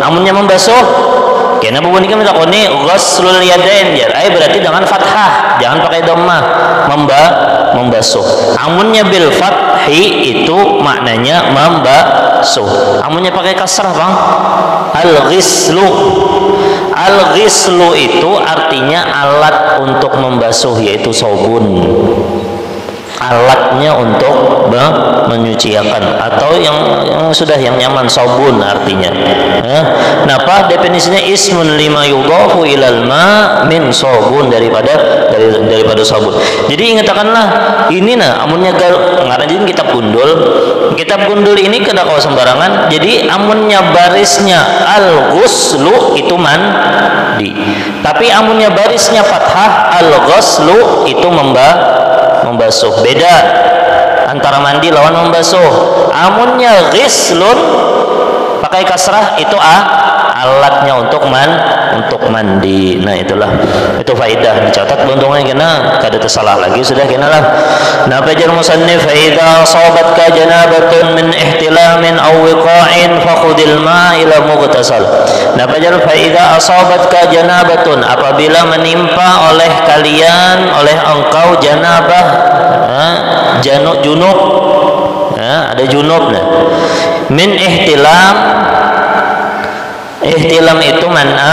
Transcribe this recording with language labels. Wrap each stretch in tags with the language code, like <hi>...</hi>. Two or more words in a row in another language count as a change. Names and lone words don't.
<bjn>Amunnya membasuh, kena bubun kita takoni</bjn> <ar>غسل اليدين</ar> <bjn>jar. Berarti dengan fathah, jangan pakai dhammah, membasuh. Amunnya</bjn> <ar>بالفتح</ar> <bjn>itu maknanya membasuh. Amunnya pakai kasrah bang, al-ghislu itu artinya alat untuk membasuh, yaitu sabun. Alatnya untuk menyucikan, atau yang sudah yang nyaman, sabun artinya. Napa definisinya?</bjn> <ar>اسم لما يضاف إلى الماء من صابون,</ar> <bjn>daripada sabun. Jadi ingatkanlah ini nah, amunnya ngaranjeun kitab gundul ini kada kau sembarangan. Jadi amunnya barisnya al-ghuslu itu mandi, tapi amunnya barisnya fathah al-ghuslu itu membasuh. Beda antara mandi lawan membasuh. Amunnya ghislun pakai kasrah itu alatnya untuk mandi. Nah itulah, itu faidah dicatat beruntungnya kena kada tersalah lagi sudah kena lah. Nah bajar musannif,</bjn> <ar>فإذا أصابتك جنابة من احتلام أو وقاع فخذ الماء إلى المغتسل.</ar> <bjn>Nah bajar,</bjn> <ar>فإذا أصابتك جنابة,</ar> <bjn>apabila menimpa oleh kalian, oleh engkau janabah, junub, ada junub nah.</bjn> <ar>من احتلام</ar> <bjn>itu mana?</bjn>